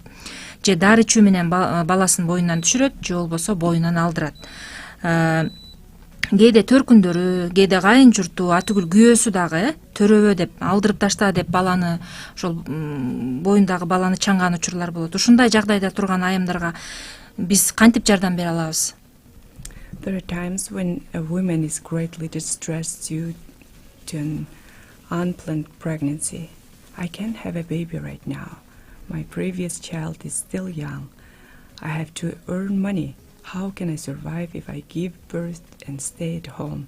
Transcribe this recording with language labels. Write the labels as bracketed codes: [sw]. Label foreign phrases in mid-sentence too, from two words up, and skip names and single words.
[ky] Же дары ичүү менен баласын боюнан түшүрөт, же болбосо боюнан алдырат. Кээде төркүндөрү, кээде кайын журту, атүгүл күйөөсү дагы төрөбө деп, алдырып ташта деп баланы, ошол боюндагы баланы чаңган учурлар болот. Ушундай жагдайда турган айымдарга биз кантип жардам бере алабыз? [en] There are times when a woman is greatly distressed due to an unplanned pregnancy. I can't have a baby right now, My previous child is still young. I have to earn money. How can I survive if I give birth and stay at home?